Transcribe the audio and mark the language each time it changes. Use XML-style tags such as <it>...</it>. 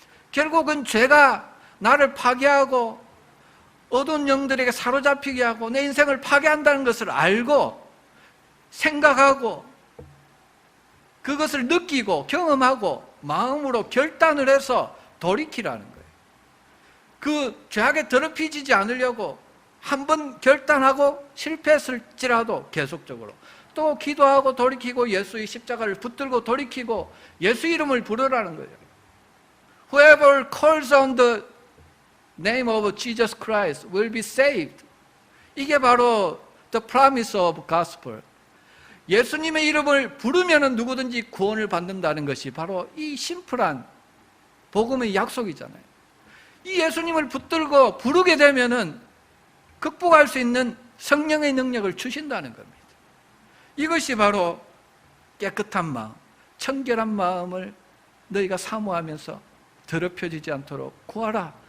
<ko>결국은 죄가 나를 파괴하고 어두운 영들에게 사로잡히게 하고 내 인생을 파괴한다는 것을 알고 생각하고 그것을 느끼고 경험하고 마음으로 결단을 해서 돌이키라는 거예요. 그 죄악에 더럽히지 않으려고 한 번 결단하고 실패했을지라도 계속적으로 또 기도하고 돌이키고 예수의 십자가를 붙들고 돌이키고 예수 이름을 부르라는 거예요.</ko> <en>Whoever calls on the name of Jesus Christ will be saved.</en> <ko>이게 바로</ko> <en>the promise of gospel.</en> <ko>예수님의 이름을 부르면 누구든지 구원을 받는다는 것이 바로 이 심플한 복음의 약속이잖아요. 이 예수님을 붙들고 부르게 되면은 극복할 수 있는 성령의 능력을 주신다는 겁니다. 이것이 바로 깨끗한 마음, 청결한 마음을 너희가 사모하면서 더럽혀지지 않도록 구하라.</ko>